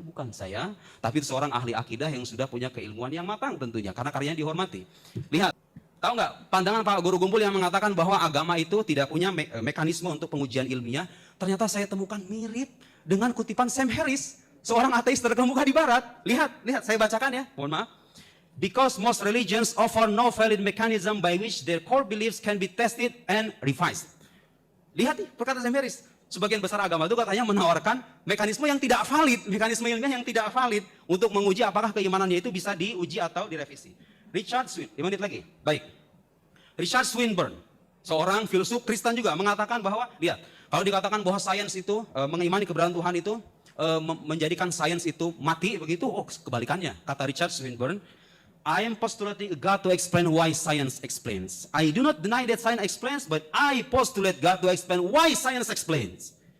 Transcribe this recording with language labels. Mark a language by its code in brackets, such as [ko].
[id] Bukan saya, tapi seorang ahli akidah yang sudah punya keilmuan yang matang tentunya, karena karyanya dihormati. Lihat, tahu nggak pandangan Pak Guru Gumpul yang mengatakan bahwa agama itu tidak punya mekanisme untuk pengujian ilmiah? Ternyata saya temukan mirip dengan kutipan Sam Harris, seorang ateis terkemuka di Barat. Lihat, saya bacakan ya, mohon maaf. [en] Because most religions offer no valid mechanism by which their core beliefs can be tested and revised. [id] Lihat nih, perkataan Sam Harris. Sebagian besar agama itu katanya menawarkan mekanisme yang tidak valid, mekanisme ilmiah yang tidak valid untuk menguji apakah keimanannya itu bisa diuji atau direvisi. Richard Swinburne, 5 menit lagi. Baik. Richard Swinburne, seorang filsuf Kristen juga mengatakan bahwa, lihat, kalau dikatakan bahwa sains itu mengimani keberadaan Tuhan itu menjadikan sains itu mati begitu, oh kebalikannya. Kata [en] Richard Swinburne, I am postulating a God to explain why science explains. I do not deny that science explains, but I postulate God to explain why science explains.